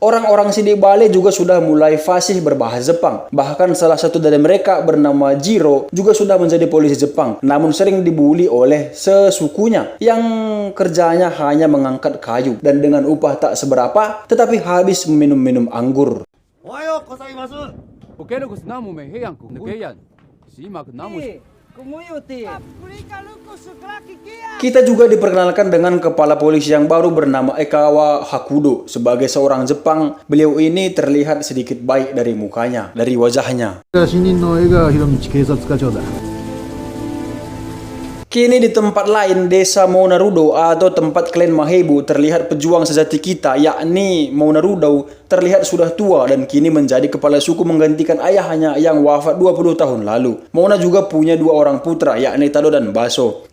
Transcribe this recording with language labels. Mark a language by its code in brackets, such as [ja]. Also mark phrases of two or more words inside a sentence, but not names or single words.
[id] Orang-orang Sidik Bale juga sudah mulai fasih berbahasa Jepang. Bahkan salah satu dari mereka bernama Jiro juga sudah menjadi polisi Jepang, namun sering dibuli oleh sesukunya yang kerjanya hanya mengangkat kayu dan dengan upah tak seberapa, tetapi habis meminum-minum anggur. [ja] おはようございます。 [trv] Okeros namu me heyan ku heyan. Simak namu. [id] Kita juga diperkenalkan dengan kepala polisi yang baru bernama Ekawa Hakudo. Sebagai seorang Jepang, beliau ini terlihat sedikit baik dari mukanya, dari wajahnya. [ja] 新任の江川博道警察課長だ。 [id] Kini di tempat lain, desa Monarudo atau tempat klan Mahebu, terlihat pejuang sejati kita, yakni Monarudo, terlihat sudah tua dan kini menjadi kepala suku menggantikan ayahnya yang wafat 20 tahun lalu. Mona juga punya 2 orang putra, yakni Tado dan Baso.